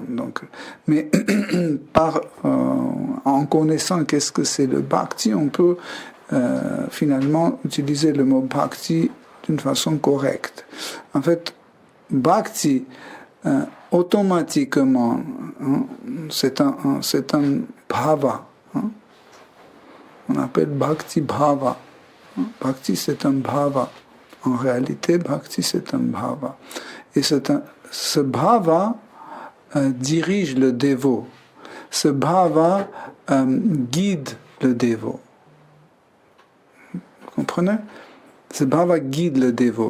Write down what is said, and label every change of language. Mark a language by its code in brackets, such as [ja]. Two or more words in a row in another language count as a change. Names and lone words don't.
[fr] Donc, mais en connaissant qu'est-ce que c'est le bhakti, on peut finalement utiliser le mot bhakti d'une façon correcte. En fait, bhakti, automatiquement, c'est un bhava. On appelle bhakti bhava. Bhakti, c'est un bhava. En réalité, bhakti, c'est un bhava. Et ce bhava dirige le dévot. Ce bhava guide le dévot. Vous comprenez? Ce bhava guide le dévot.